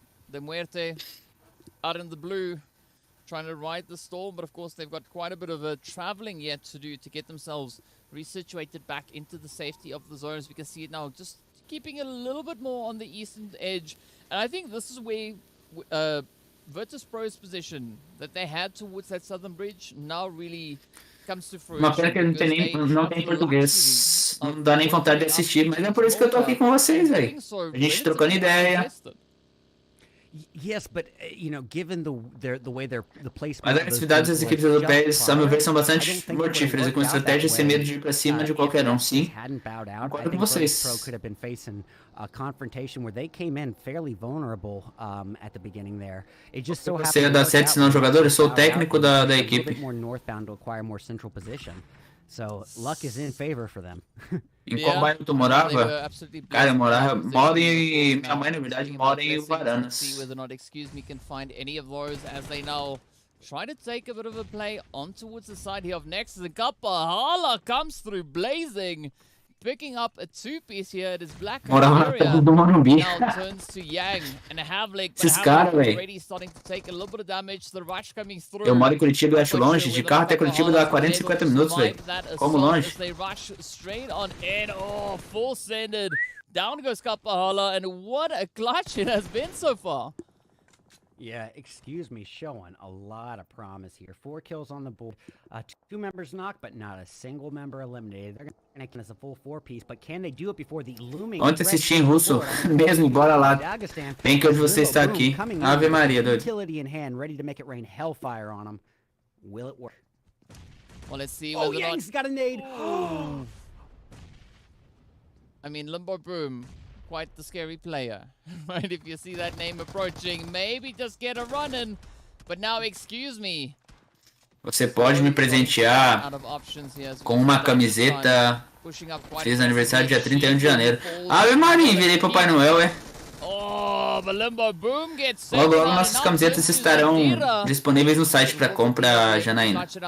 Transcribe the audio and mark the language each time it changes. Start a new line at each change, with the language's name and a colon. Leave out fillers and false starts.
English: DeMuerte out in the blue, trying to ride the storm, but of course they've got quite a bit of traveling yet to do to get themselves resituated back into the safety of the zones. We can see it now just keeping it a little bit more on the eastern edge. And I think this is where Virtus Pro's position that they had towards that southern bridge now really comes to fruition.
Portuguese: Uma pena que não tem português, não dá nem vontade de assistir, mas é por isso que eu tô aqui com vocês, velho. A gente trocando ideia.
English: Yes, but you know, given the way the placement.
Portuguese: Mas as atividades das equipes europeias, a meu ver, são bastante mortíferas e com estratégia sem medo de ir pra cima de qualquer um, sim. Concordo com vocês.
English: Could have been facing a confrontation where they came in fairly vulnerable at the beginning there. It just so
Portuguese: Você é da 7 não jogador, eu sou o técnico da equipe.
English: More northbound to acquire more central position. So luck is in favor for them.
Portuguese: Em qual bairro tu morava? Cara, eu moro em... Minha mãe, na verdade, mora em Varanas.
English: Excuse me, can find any of those as they now try to take a bit of a play on towards the side here of Nexus. And Kapahala comes through blazing, picking up a two-piece here. It is Black area. Now turns to Yang and Havlik. But Havlik already starting to take a little bit of damage. The rush coming through.
Portuguese: Eu moro em Curitiba, eu acho longe. De carro até Curitiba dá 40, 50 minutos, velho. Como longe?
English: They rush straight on in. Oh, full-sended. Down goes Kapahala. And what a clutch it has been so far. Yeah, excuse me, showing a lot of promise here. 4 kills on the board, 2 members knocked, but not a single member eliminated. They're gonna count as a full 4-piece, but can they do it before the looming?
Portuguese: Ontem assisti em russo, mesmo, bora lá. Bem que hoje você está aqui. Ave Maria, doido.
English: Utility in hand, ready to make it rain hellfire on them. Will it work? Well, let's see. Oh, Yang's got a nade. I mean, Limbo Boom. Quite the scary player, right? If you see that name approaching, maybe just get a run in. But now, excuse me.
Portuguese: Você pode me presentear com uma camiseta. Fiz aniversário dia 31 de janeiro. Ave Maria, virei Papai Noel, é? Logo, logo nossas camisetas estarão disponíveis no site para compra, Janaína.